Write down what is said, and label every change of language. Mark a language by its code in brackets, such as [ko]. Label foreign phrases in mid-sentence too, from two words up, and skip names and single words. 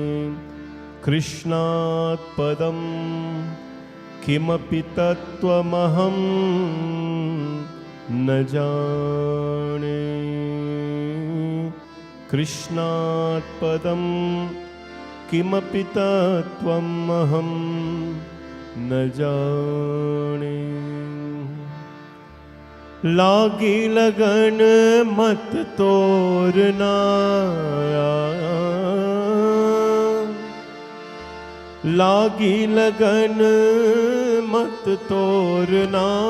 [sa] कृष्णात् पदं किमपि तत्त्वमहं न जाने। कृष्णात् पदं किमपि तत्त्वमहं न जाने। [hi] लागी लगन मत तोरना। लागी लगन मत तोरना।